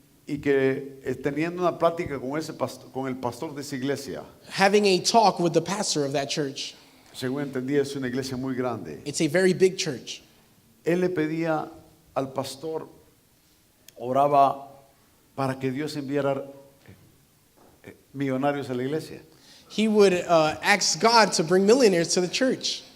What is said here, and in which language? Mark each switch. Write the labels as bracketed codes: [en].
[es] y que teniendo una plática con el pastor de esa iglesia, [en] Having a talk with the pastor of that church. [es] según entendí es una iglesia muy grande. [en] It's a very big church. [es] Él le pedía al pastor, oraba para que Dios enviara millonarios a la iglesia. [en] He would ask God to bring millionaires to the church.